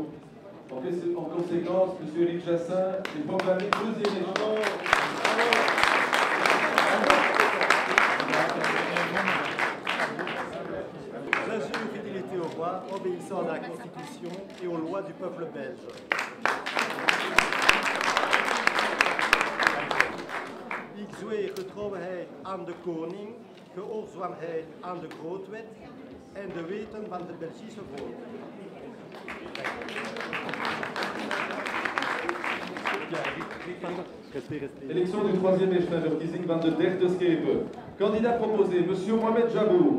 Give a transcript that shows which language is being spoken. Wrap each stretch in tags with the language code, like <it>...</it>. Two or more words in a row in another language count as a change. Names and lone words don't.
<fr>En conséquence, M. Éric Jassin est proclamé deuxième échevin. Je jure fidélité au roi, obéissant à la Constitution et aux lois du peuple belge.</fr> <nl>Ik zweer getrouwheid aan de koning, gehoorzaamheid aan de grondwet en de wetten van de Belgische volk.</nl> <fr>Élection du 3e échevin de</fr> <nl>verkiezing van de 3e schepen.</nl> <fr>Candidat proposé, M. Mohamed Jabour.</fr>